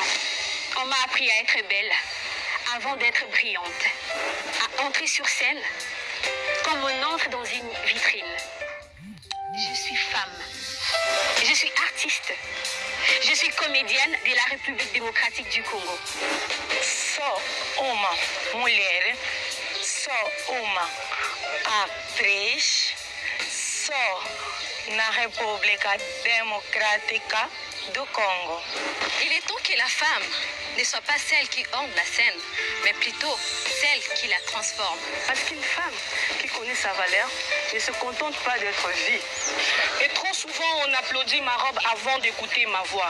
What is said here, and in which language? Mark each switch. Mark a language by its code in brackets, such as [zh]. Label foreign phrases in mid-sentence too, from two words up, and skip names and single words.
[fr] On m'a appris à être belle avant d'être brillante, à entrer sur scène comme on entre dans une vitrine. Je suis femme, je suis artiste, je suis comédienne de la République démocratique du Congo. [pt] Sou uma mulher, sou uma atriz, sou na República Démocratique du Congo. [fr] Il est temps que la femme ne soit pas celle qui orne la scène, mais plutôt celle qui la transforme. Parce qu'une femme qui connaît sa valeur ne se contente pas d'être vue. Et trop souvent, on applaudit ma robe avant d'écouter ma voix.